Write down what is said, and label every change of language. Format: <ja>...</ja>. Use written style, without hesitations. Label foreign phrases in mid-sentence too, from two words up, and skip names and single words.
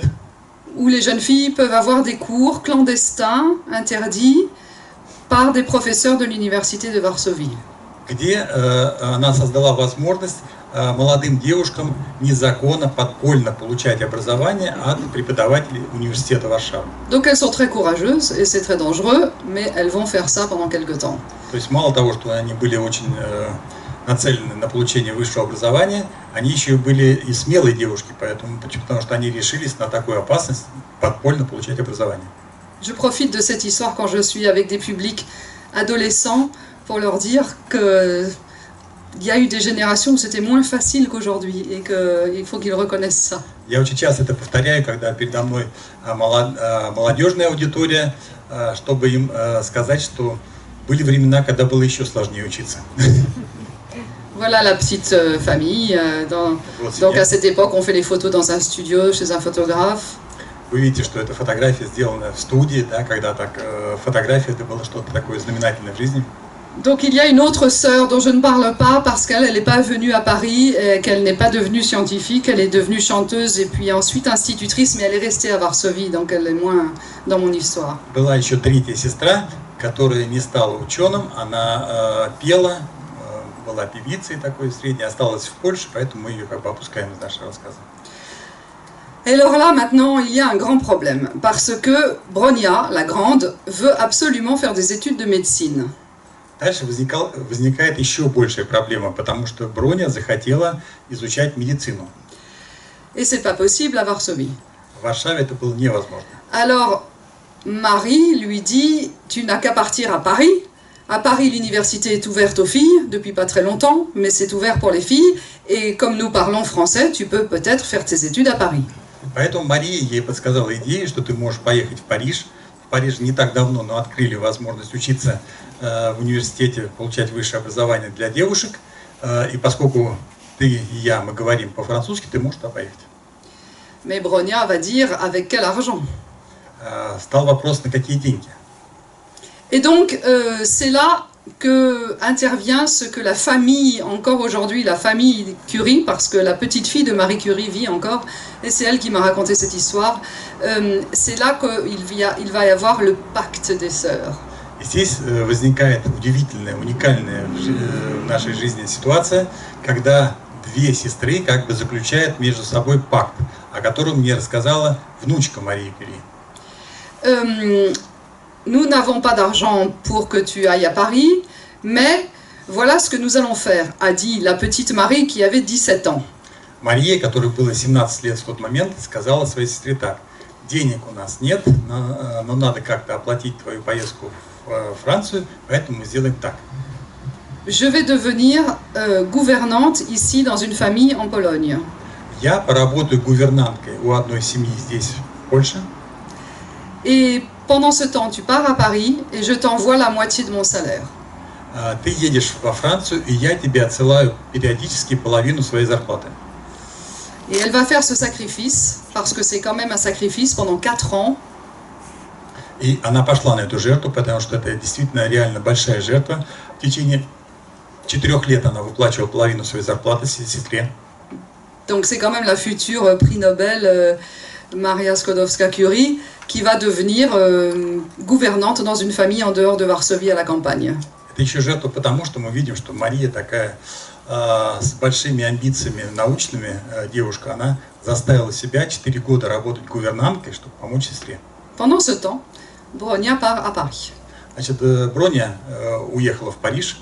<fr>Où les jeunes filles peuvent avoir des cours clandestins, interdits, par des professeurs de l'université de Varsovie.</fr> <ru>где она создала возможность молодым девушкам незаконно, подпольно получать образование от преподавателей университета Варшавы.</ru> <fr>Donc elles sont très courageuses et c'est très dangereux, mais elles vont faire ça pendant quelques temps.</fr> <ru>То есть мало того, что они были очень нацелены на получение высшего образования, они еще и были и смелые девушки, потому что они решились на такую опасность подпольно получать образование.</ru> <fr>Je profite de cette histoire quand je suis avec des publics adolescents pour leur dire que il y a eu des générations où c'était moins facile qu'aujourd'hui et qu'il faut qu'ils reconnaissent ça.</fr> <ru>Я очень часто это повторяю, когда передо мной молодежная аудитория, чтобы им сказать, что были времена, когда было еще сложнее учиться.</ru> <fr>Voilà la petite famille. Donc à cette époque, on fait les photos dans un studio chez un photographe.</fr> <ru>Вы видите, что эта фотография сделана в студии, да, когда так фотография это было что-то такое знаменательное в жизни.</ru> <fr>Donc il y a une autre sœur dont je ne parle pas parce qu'elle n'est pas venue à Paris, qu'elle n'est pas devenue scientifique, elle est devenue chanteuse et puis ensuite institutrice, mais elle est restée à Varsovie, donc elle est moins dans mon histoire.</fr> <ru>Была еще третья сестра, которая не стала ученым, она пела, была певицей такой средней, осталась в Польше, поэтому мы ее как бы опускаем из нашего рассказа.</ru> <fr>Et alors là, maintenant, il y a un grand problème, parce que Bronia, la grande, veut absolument faire des études de médecine.</fr> <ru>Дальше возникает еще большая проблема, потому что Броня захотела изучать медицину.</ru> <fr>Et c'est pas possible à Varsovie.</fr> <ru>В Варшаве это было невозможно.</ru> <fr>Alors, Marie lui dit, tu n'as qu'à partir à Paris. À Paris, l'université est ouverte aux filles, depuis pas très longtemps, mais c'est ouvert pour les filles. Et comme nous parlons français, tu peux peut-être faire tes études à Paris.</fr> <ru>Поэтому Мария ей подсказала идею, что ты можешь поехать в Париж. В Париже не так давно, но открыли возможность учиться в университете, получать высшее образование для девушек. И поскольку ты и я, мы говорим по-французски, ты можешь туда поехать.</ru> <fr>Mais Bronia va dire, avec quel argent?</fr> <ru>Стал вопрос, на какие деньги.</ru> <fr>Et donc, c'est là que intervient ce que la famille, encore aujourd'hui, la famille Curie, parce que la petite fille de Marie Curie vit encore, et c'est elle qui m'a raconté cette histoire, c'est là qu'il va y avoir le pacte des sœurs.</fr> <ru>И здесь возникает удивительная, уникальная в нашей жизни ситуация, когда две сестры как бы заключают между собой пакт, о котором мне рассказала внучка Марии Кюри.</ru> <fr>Nous n'avons pas d'argent pour que tu ailles à Paris, mais voilà ce que nous allons faire, a dit la petite Marie qui avait 17 ans.</fr> <ru>Мария, которой было 17 лет в тот момент, сказала своей сестре так: денег у нас нет, но надо как-то оплатить твою поездку в Францию, поэтому мы сделаем так.</ru> <fr>Je vais devenir gouvernante ici dans une famille en Pologne.</fr> <ru>Я поработаю гувернанткой у одной семьи здесь, в Польше.</ru> <fr>Et pendant ce temps, tu pars à Paris et je t'envoie la moitié de mon salaire.</fr> <ru>ты едешь во Францию, и я тебе отсылаю периодически половину своей зарплаты.</ru> <fr>Et elle va faire ce sacrifice, parce que c'est quand même un sacrifice pendant 4 ans.</fr> <ru>И она пошла на эту жертву, потому что это действительно реально большая жертва. В течение 4 лет она выплачивала половину своей зарплаты сестре.</ru> <fr>Donc c'est quand même la future prix Nobel Maria Skłodowska-Curie qui va devenir gouvernante dans une famille en dehors de Varsovie à la campagne.</fr> <ru>Это еще жертва потому, что мы видим, что Мария такая с большими амбициями научными девушка. Она заставила себя 4 года работать гувернанткой, чтобы помочь сестре.</ru> <fr>Pendant ce temps, Bronia part à Paris.</fr> <ru>Значит, Броня уехала в Париж.</ru>